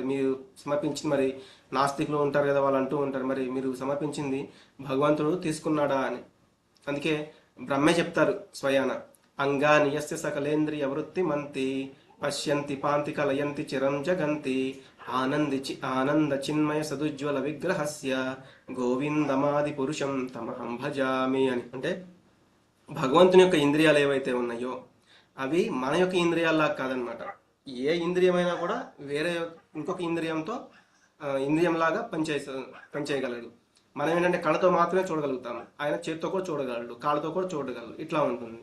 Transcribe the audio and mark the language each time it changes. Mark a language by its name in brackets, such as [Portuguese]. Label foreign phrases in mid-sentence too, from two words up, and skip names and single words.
[Telugu] మీరు సమర్పించింది, మరి నాస్తికులు ఉంటారు కదా, వాళ్ళు అంటూ ఉంటారు మరి మీరు సమర్పించింది భగవంతుడు తీసుకున్నాడా అని. అందుకే బ్రహ్మే చెప్తారు స్వయాన, [Sanskrit] అంగాని యస్య సకలేంద్రియ వృత్తి మంతి పశ్యంతి పాంతి కలయంతి చిరం జగంతి ఆనంద చిన్మయ సదుజ్వల విగ్రహస్య గోవిందమాది పురుషం తమహం భజామి అని. [Telugu] అంటే భగవంతుని యొక్క ఇంద్రియాలు ఏవైతే ఉన్నాయో అవి మన యొక్క ఇంద్రియాల్లా కాదనమాట. ఏ ఇంద్రియమైనా కూడా వేరే ఇంకొక ఇంద్రియంతో ఇంద్రియంలాగా పనిచేయగలదు. మనం ఏంటంటే కళ్ళతో మాత్రమే చూడగలుగుతాము, ఆయన చేతితో కూడా చూడగలడు, కాళ్ళతో కూడా చూడగలడు, ఇట్లా ఉంటుంది.